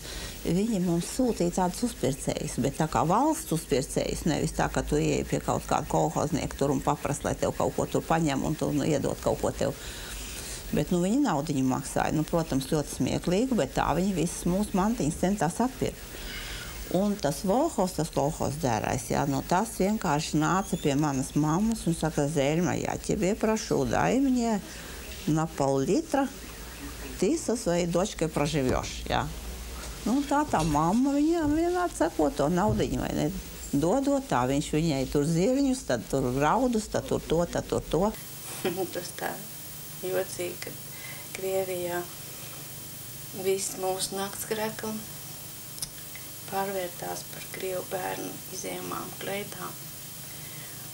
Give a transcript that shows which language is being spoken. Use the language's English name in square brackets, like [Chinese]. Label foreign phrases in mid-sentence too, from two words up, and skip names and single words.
[Latvian] Viņi mums sūtīja tādus uzpircējus, bet tā kā valsts uzpircējus, nevis tā, ka tu ieeji pie kaut kāda kolhoznieka tur un paprast, lai tev kaut ko tur paņem un tu iedot kaut ko tev. Bet viņi naudiņu maksāja, protams, ļoti smieklīgi, bet tā viņi visas mūsu mantiņas centās atpirkt. Un tas Volhovs, tas kolhozas dzērājs, tas vienkārši nāca pie manas mammas un saka, Zēļma, [Russian] я тебе прошу, дай мне на пол-литра, ты со своей дочкой проживешь. [Latvian] Tā mamma viņām vienmēr sako to naudiņu, vai ne, dodot, tā viņš viņai tur zirņus, tad tur graudus, tad tur to, tad tur to. Tas tā jocīgi, ka Krievijā visi mūsu naktsgrekli pārvērtās par krievu bērnu izējamām kleitām.